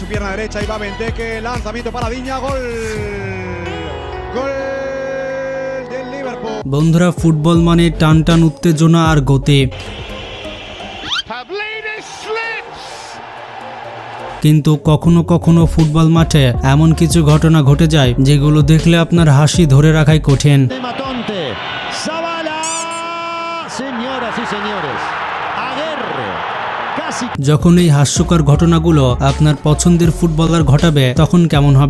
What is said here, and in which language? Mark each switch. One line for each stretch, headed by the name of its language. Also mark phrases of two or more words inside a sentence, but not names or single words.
Spanish: pierna derecha y va Benteke, lanzamiento para Diña, gol. Gol del Liverpool.
Bangla: বন্ধুরা, ফুটবল মানে টান টান উত্তেজনা আর গতি, কিন্তু কখনো কখনো ফুটবল মাঠে এমন কিছু ঘটনা ঘটে যায় যেগুলো দেখলে আপনার হাসি ধরে রাখাই কঠিন। যখন এই হাস্যকর ঘটনাগুলো আপনার পছন্দের ফুটবলার ঘটাবে তখন কেমন হবে?